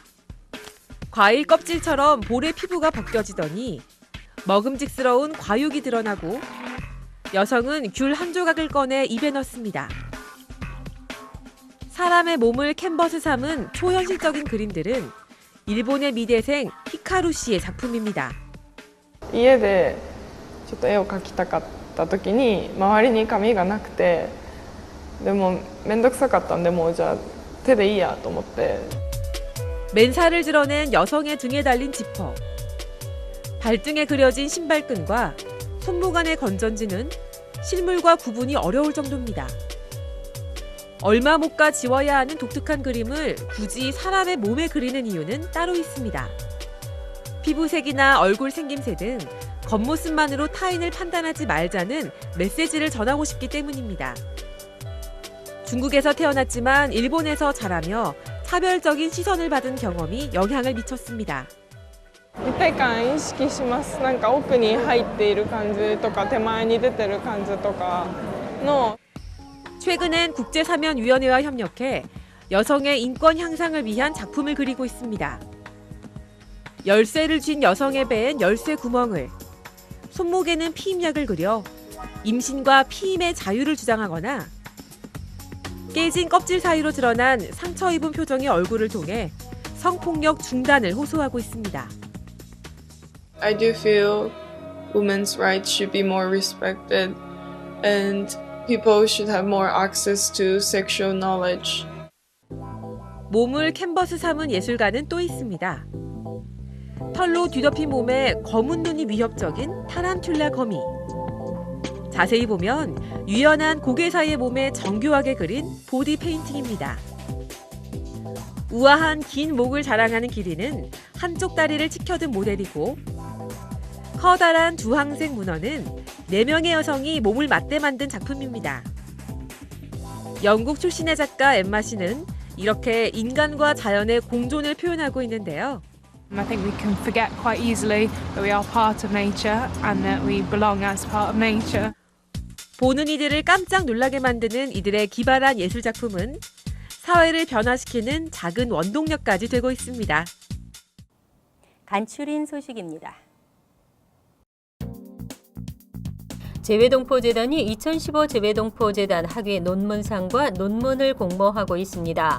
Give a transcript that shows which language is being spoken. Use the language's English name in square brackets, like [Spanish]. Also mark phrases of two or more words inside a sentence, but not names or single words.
[Korean] 과일 껍질처럼 볼의 피부가 벗겨지더니 먹음직스러운 과육이 드러나고 여성은 귤 한 조각을 꺼내 입에 넣습니다. 사람의 몸을 캔버스 삼은 초현실적인 그림들은 일본의 미대생 히카루 씨의 작품입니다. [Japanese] 家でちょっと絵を描きたかった時に周りに紙がなくてでも面倒くさかったんでもうじゃあ手でいいやと思って [Korean] 맨살을 드러낸 여성의 등에 달린 지퍼, 발등에 그려진 신발끈과 손목 안의 건전지는 실물과 구분이 어려울 정도입니다. 얼마 못 가 지워야 하는 독특한 그림을 굳이 사람의 몸에 그리는 이유는 따로 있습니다. 피부색이나 얼굴 생김새 등 겉모습만으로 타인을 판단하지 말자는 메시지를 전하고 싶기 때문입니다. 중국에서 태어났지만 일본에서 자라며 차별적인 시선을 받은 경험이 영향을 미쳤습니다. [Japanese] 立体感意識します。なんか奥に入っている感じとか手前に出てる感じとかの [Korean] 최근엔 국제사면위원회와 협력해 여성의 인권 향상을 위한 작품을 그리고 있습니다. 열쇠를 쥔 여성의 배엔 열쇠 구멍을, 손목에는 피임약을 그려 임신과 피임의 자유를 주장하거나 깨진 껍질 사이로 드러난 상처 입은 표정의 얼굴을 통해 성폭력 중단을 호소하고 있습니다. [English] I do feel women's rights should be more respected and people should have more access to sexual knowledge. [Korean] 몸을 캔버스 삼은 예술가는 또 있습니다. 털로 뒤덮인 몸에 검은 눈이 위협적인 타란툴라 거미. 자세히 보면 유연한 고개 사이의 몸에 정교하게 그린 보디 페인팅입니다. 우아한 긴 목을 자랑하는 기린은 한쪽 다리를 치켜든 모델이고 커다란 주황색 문어는 4명의 여성이 몸을 맞대 만든 작품입니다. 영국 출신의 작가 엠마 씨는 이렇게 인간과 자연의 공존을 표현하고 있는데요. [English] I think we can forget quite easily that we are part of nature and that we belong as part of nature. [Korean] 보는 이들을 깜짝 놀라게 만드는 이들의 기발한 예술 작품은 사회를 변화시키는 작은 원동력까지 되고 있습니다. 간추린 소식입니다. 재외동포재단이 2015 재외동포재단 학위 논문상과 논문을 공모하고 있습니다.